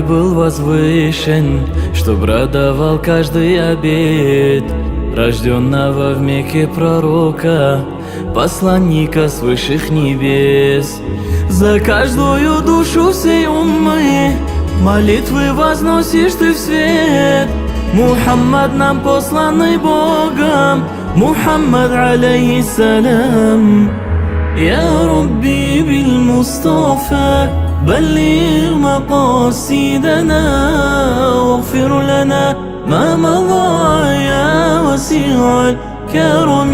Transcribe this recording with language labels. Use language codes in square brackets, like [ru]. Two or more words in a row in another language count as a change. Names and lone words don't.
[ru] был возвышен, чтоб радовал каждый обет рожденного в Мекке пророка, посланника с высших небес. За каждую душу всей уммы молитвы возносишь ты в свет. Мухаммад нам посланный Богом, Мухаммад алейхиссалям. [ar] يا ربي بالمصطفى بلغ مقاصدنا واغفر لنا ما مضى يا وسيع الكرم.